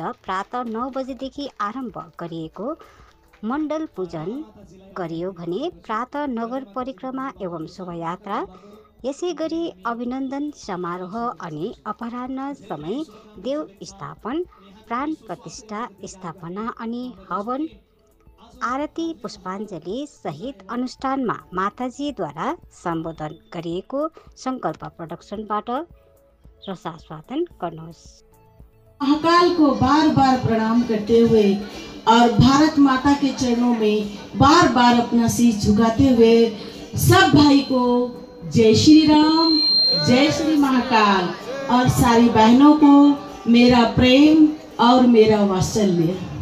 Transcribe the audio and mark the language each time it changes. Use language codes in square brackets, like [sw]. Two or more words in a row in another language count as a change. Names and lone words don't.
[ne] प्रातः 9 बजेदेखि आरम्भ गरिएको मण्डल पूजन गरियो भने प्रातः नगर परिक्रमा एवं शोभायात्रा, यसैगरी अभिनन्दन समारोह अनि अपराह्न समय देव स्थापन, प्राण प्रतिष्ठा स्थापना अनि हवन आरती पुष्पाञ्जली सहित अनुष्ठानमा माताजीद्वारा सम्बोधन गरिएको संकल्प प्रोडक्सनबाट रसास्वादन गर्नुहोस्। [hi] महाकाल को बार बार प्रणाम करते हुए और भारत माता के चरणों में बार बार अपना शीश झुकाते हुए सब भाई को जय श्री राम, जय श्री महाकाल और सारी बहनों को मेरा प्रेम और मेरा वात्सल्य।